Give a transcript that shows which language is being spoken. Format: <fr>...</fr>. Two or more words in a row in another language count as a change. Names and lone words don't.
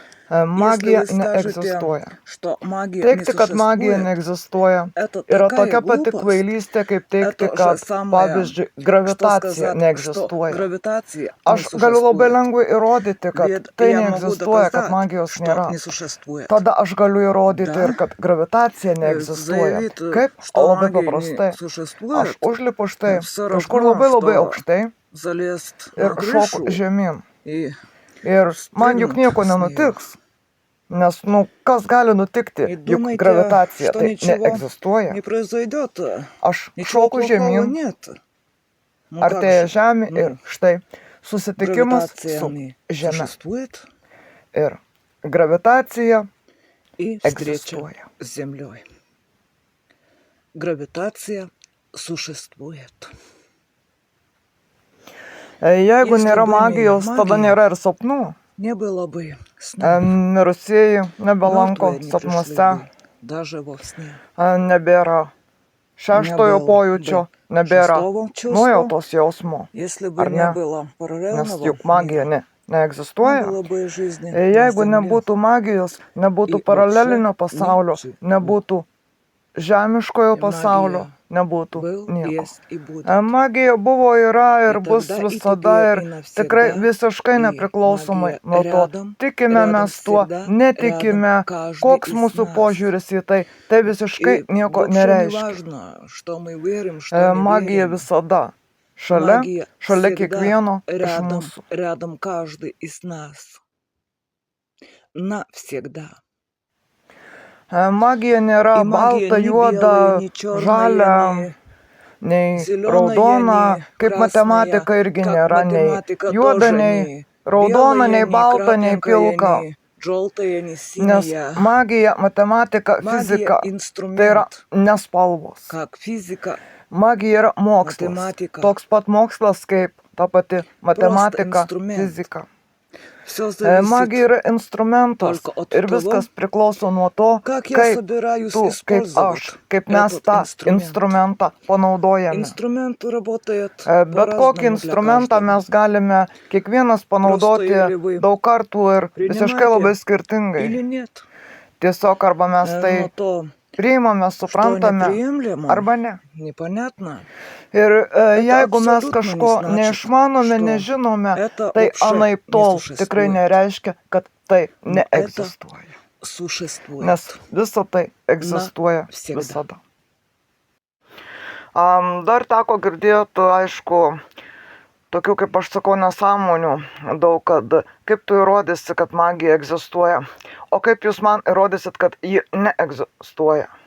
<lt>Magija</lt> <ru>Если вы скажете,</ru> <lt>neegzistuoja.</lt> <ru>что магия не</ru> <lt>Teigti, kad magija</lt> <ru>существует,</ru> <lt>neegzistuoja,</lt> <ru>это</ru> <lt>yra</lt> <ru>такая</ru> <lt>tokia pati</lt> <ru>глупость.</ru> <lt>kvailystė, kaip teigti,</lt> <ru>Это же</ru> <lt>kad,</lt> <ru>самое,</ru> <lt>pavyzdžiui,</lt> <ru>что</ru> <lt>gravitacija</lt> <ru>сказать, что</ru> <lt>neegzistuoja.</lt> <ru>гравитация не</ru> <lt>Aš galiu labai</lt> <ru>существует.</ru> <lt>lengvai įrodyti, kad</lt> <ru>Ведь</ru> <lt>tai</lt> <ru>я могу</ru> <lt>neegzistuoja, kad</lt> <ru>доказать,</ru> <lt>magijos</lt> <ru>что</ru> <lt>nėra.</lt> <ru>не существует.</ru> <lt>Tada aš galiu įrodyti ir</lt> <ru>Да?</ru> <lt>kad gravitacija neegzistuoja.</lt> <ru>Заявить,</ru> <lt>Kaip?</lt> <ru>что</ru> <lt>Labai</lt> <ru>магия не</ru> <lt>paprastai. Aš</lt> <ru>существует,</ru> <lt>užlipu štai</lt> <ru>все</ru> <lt>kažkur</lt> <ru>равно,</ru> <lt>labai labai</lt> <ru>что</ru> <lt>aukštai</lt> <ru>залезть</ru> <lt>ir</lt> <ru>на</ru> <lt>šoku</lt> <ru>крышу</ru> <lt>žemyn.</lt> <ru>и</ru> <lt>Ir man juk</lt> <ru>спрыгнуть</ru> <lt>nieko</lt> <ru>с нее.</ru> <lt>nenutiks. Nes, kas gali nutikti,</lt> <ru>И</ru> <lt>juk</lt> <ru>думаете,</ru> <lt>gravitacija</lt> <ru>что</ru> <lt>tai</lt> <ru>ничего</ru> <lt>neegzistuoja.</lt> <ru>не произойдет?</ru> <lt>Aš</lt> <ru>Ничего</ru> <lt>šoku</lt> <ru>плохого</ru> <lt>žemyn,</lt> <ru>нет. Ну как</ru> <lt>artėja</lt> <ru>же?</ru> <lt>žemė ir</lt> <ru>Ну,</ru> <lt>štai susitikimas</lt> <ru>гравитация</ru> <lt>su</lt> <ru>не</ru> <lt>žeme.</lt> <ru>существует,</ru> <lt>Ir gravitacija</lt> <ru>и встреча</ru> <lt>egzistuoja.</lt> <ru>с Землей. Гравитация существует.</ru> <lt>Jeigu</lt> <ru>Если</ru> <lt>nėra</lt> <ru>бы не</ru> <lt>magijos, tada</lt> <ru>магия,</ru> <lt>nėra ir sapnų.</lt> <ru>не было бы снов.</ru> <lt>Mirusieji nebelanko</lt> <ru>Мертвые не пришли</ru> <lt>sapnuose,</lt> <ru>бы, даже во сне.</ru> <lt>nebėra</lt> <ru>Не</ru> <lt>šeštojo</lt> <ru>было</ru> <lt>pojūčio,</lt> <ru>бы</ru> <lt>nebėra</lt> <ru>шестого чувства,</ru> <lt>nuojautos jausmo.</lt> <ru>если бы</ru> <lt>Ar</lt> <ru>не</ru> <lt>ne?</lt> <ru>было</ru> <lt>Nes</lt> <ru>параллельного</ru> <lt>juk magija</lt> <ru>мира, не</ru> <lt>neegzistuoja.</lt> <ru>было бы жизни на</ru> <lt>Jeigu</lt> <ru>Земле</ru> <lt>nebūtų magijos, nebūtų</lt> <ru>и вообще</ru> <lt>paralelinio pasaulio,</lt> <ru>ничего.</ru> <lt>nebūtų žemiškojo pasaulio,</lt> <ru>Магия</ru> <lt>nebūtų</lt> <ru>был,</ru> <lt>nieko.</lt> <ru>есть и будет.</ru> <lt>Magija buvo, yra</lt> <ru>И</ru> <lt>ir bus</lt> <ru>тогда, и</ru> <lt>visada</lt> <ru>теперь,</ru> <lt>ir</lt> <ru>и</ru> <lt>tikrai</lt> <ru>навсегда.</ru> <lt>visiškai</lt> <ru>И</ru> <lt>nepriklausomai</lt> <ru>магия</ru> <lt>nuo to,</lt> <ru>рядом,</ru> <lt>tikime</lt> <ru>рядом</ru> <lt>mes tuo,</lt> <ru>всегда, рядом</ru> <lt>netikime,</lt> <ru>каждый</ru> <lt>koks</lt> <ru>из</ru> <lt>mūsų</lt> <ru>нас.</ru> <lt>požiūris į tai, tai visiškai</lt> <ru>И</ru> <lt>nieko</lt> <ru>вообще не</ru> <lt>nereiškia.</lt> <ru>важно, что мы верим, что не</ru> <lt>Magija</lt> <ru>верим.</ru> <lt>visada šalia</lt> <ru>Магия всегда</ru> <lt>kiekvieno iš</lt> <ru>рядом,</ru> <lt>mūsų.</lt> <ru>рядом каждый из нас. Навсегда.</ru> <lt>Magija nėra</lt> <ru>И магия</ru> <lt>balta,</lt> <ru>ни</ru> <lt>juoda,</lt> <ru>белая, ни черная,</ru> <lt>žalia,</lt> <ru>ни</ru> <lt>nei</lt> <ru>зеленая,</ru> <lt>raudona,</lt> <ru>ни</ru> <lt>kaip</lt> <ru>красная,</ru> <lt>matematika irgi</lt> <ru>как</ru> <lt>nėra nei</lt> <ru>математика</ru> <lt>juoda,</lt> <ru>тоже</ru> <lt>nei</lt> <ru>ни</ru> <lt>raudona, nei</lt> <ru>белая, ни</ru> <lt>balta, nei</lt> <ru>крапленькая,</ru> <lt>pilka.</lt> <ru>ни желтая, ни</ru> <lt>Nes</lt> <ru>синяя.</ru> <lt>magija, matematika,</lt> <ru>Магия</ru> <lt>fizika tai yra</lt> <ru>инструмент,</ru> <lt>nespalvos.</lt> <ru>как физика,</ru> <lt>Magija yra mokslas.</lt> <ru>математика.</ru> <lt>Toks pat mokslas kaip ta pati</lt> <ru>Просто</ru> <lt>matematika,</lt> <ru>инструмент.</ru> <lt>fizika.</lt> <ru>Все зависит</ru> <lt>Magija yra instrumentas</lt> <ru>только от</ru> <lt>ir</lt> <ru>того,</ru> <lt>viskas priklauso nuo to,</lt> <ru>как я</ru> <lt>kaip</lt> <ru>собираюсь</ru> <lt>tu, kaip</lt> <ru>использовать</ru> <lt>aš, kaip mes</lt> <ru>этот</ru> <lt>tą</lt> <ru>инструмент.</ru> <lt>instrumentą panaudojame.</lt> <ru>Инструмент работает</ru> <lt>Bet kokį</lt> <ru>по-разному для</ru> <lt>instrumentą</lt> <ru>каждого.</ru> <lt>mes galime kiekvienas panaudoti</lt> <ru>или вы</ru> <lt>daug kartų ir visiškai labai</lt> <ru>Принимайте</ru> <lt>skirtingai.</lt> <ru>или нет.</ru> <lt>Tiesiog arba mes</lt> <ru>Но</ru> <lt>tai</lt> <ru>то,</ru> <lt>priimame,</lt> <ru>что</ru> <lt>suprantame,</lt> <ru>неприемлемо,</ru> <lt>arba ne.</lt> <ru>непонятно,</ru> <lt>Ir jeigu mes</lt> <ru>absoliutno</ru> <lt>kažko</lt> <ru>nesnačit,</ru> <lt>neišmanome,</lt> <ru>что</ru> <lt>nežinome,</lt> <ru>это</ru> <lt>tai</lt> <ru>вообще</ru> <lt>anaip</lt> <ru>не</ru> <lt>tol</lt> <ru>существует.</ru> <lt>tikrai nereiškia, kad tai</lt> <ru>Но это</ru> <lt>neegzistuoja.</lt> <ru>существует.</ru> <lt>Nes visa tai egzistuoja</lt> <ru>Навсегда.</ru> <lt>visada. Dar teko girdėti, aišku, tokių, kaip aš sakau, nesąmonių daug, kad kaip tu įrodysi, kad magija egzistuoja, o kaip jūs man įrodysit, kad ji neegzistuoja.</lt>